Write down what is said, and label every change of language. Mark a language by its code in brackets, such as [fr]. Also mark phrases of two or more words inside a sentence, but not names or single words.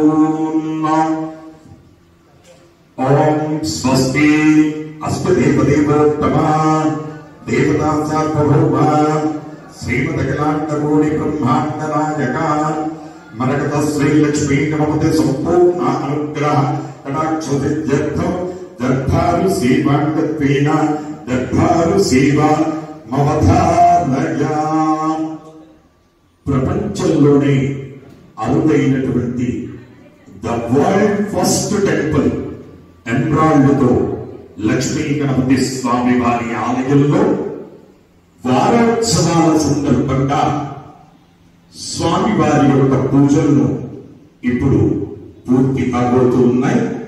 [sa] ओम स्वस्ति अस्तु देवदेवोत्तमा देवता सार्वभौम श्रीमदखिलाण्डकोटि ब्रह्माण्ड नायक मरकतस्मै लक्ष्मी गणपति संपूर्ण अनुग्रह कटाक्षसिद्ध्यर्थं दर्भारु सेवाङ्गत्वेन दर्भारु सेवा ममधारया। [te] ప్రపంచంలోనే అరుదైనటువంటి [en] the world first temple [te] ఎమ్రాల్డ్తో లక్ష్మీ గణపతి స్వామి వారి ఆలయంలో వారోత్సవాల సందర్భంగా స్వామి వారి యొక్క పూజలను ఇప్పుడు పూర్తి కాబోతూ ఉన్నాయి.